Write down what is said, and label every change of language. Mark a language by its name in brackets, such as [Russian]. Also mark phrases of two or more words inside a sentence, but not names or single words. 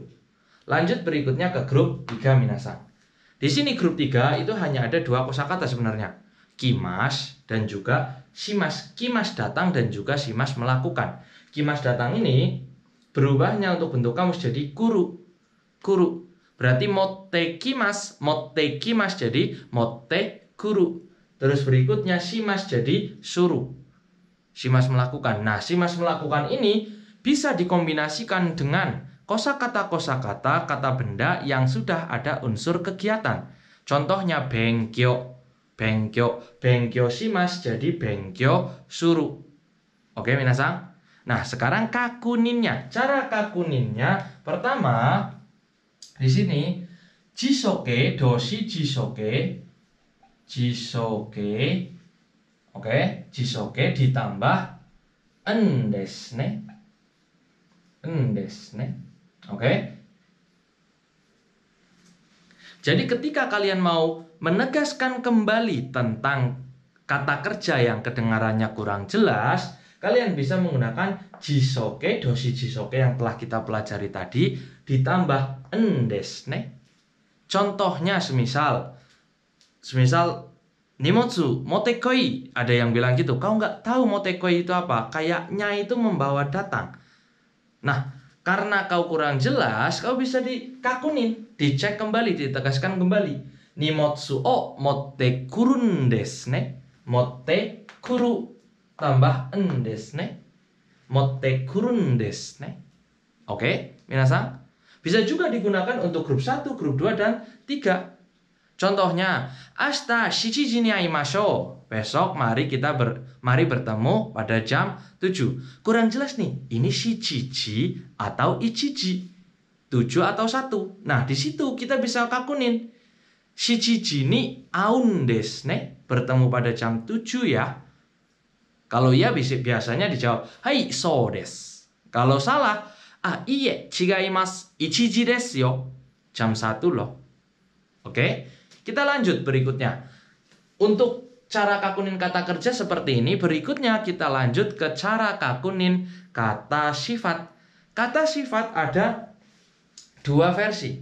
[Indonesian] Lanjut berikutnya ke grup 3 minasang. Di sini grup 3 itu hanya ada 2 kosakata sebenarnya. Kimas dan juga shimas. Kimas datang dan juga shimas melakukan. Kimas datang ini berubahnya untuk bentuk kamus jadi kuru. Berarti [Japanese] 持ってきます [Indonesian] jadi [Japanese] 持ってくる. [Indonesian] Terus berikutnya shimas jadi suru. Shimas melakukan. Nah, shimas melakukan ini bisa dikombinasikan dengan kosakata kata benda yang sudah ada unsur kegiatan. Contohnya [Japanese] 勉強します [Indonesian] jadi [Japanese] 勉強する. [Indonesian] Oke, minasang. Nah, sekarang kakuninnya. Cara kakuninnya pertama di sini jisoke, [Japanese] 動詞辞書形. [Indonesian] Oke, jisoke ditambah [Japanese] んですね. [Indonesian] Oke. Jadi ketika kalian mau menegaskan kembali tentang kata kerja yang kedengarannya kurang jelas, kalian bisa menggunakan jisoke, [Japanese] 動詞辞書形 [Indonesian] yang telah kita pelajari tadi ditambah [Japanese] んですね. [Indonesian] Contohnya semisal [Japanese] 荷物持ってこい, [Indonesian] ada yang bilang gitu. Kau nggak tahu motekoi itu apa? Kayaknya itu membawa datang. Nah, karena kau kurang jelas, kau bisa dikakunin, dicek kembali, ditegaskan kembali. [Japanese] 荷物を持ってくるんですね. 持ってくる tambah んですね. 持ってくるんですね. [Indonesian] Oke, minasang. Bisa juga digunakan untuk grup 1, grup 2 dan 3. Contohnya, [Japanese] 明日七時に会いましょう. [Indonesian] Besok mari bertemu pada jam 7. Kurang jelas nih, ini shichiji atau ichiji. 7 atau 1. Nah, di situ kita bisa kakunin. [Japanese] 七時に会うんですね. [Indonesian] Bertemu pada jam 7 ya. Kalau ya biasanya dijawab, [Japanese] はい、そうです. [Indonesian] Kalau salah, [Japanese] いいえ、違います。一時ですよ. [Indonesian] Jam 1 loh. Oke. Kita lanjut berikutnya. Untuk cara kakunin kata kerja seperti ini, berikutnya kita lanjut ke cara kakunin kata sifat. Kata sifat ada 2 versi.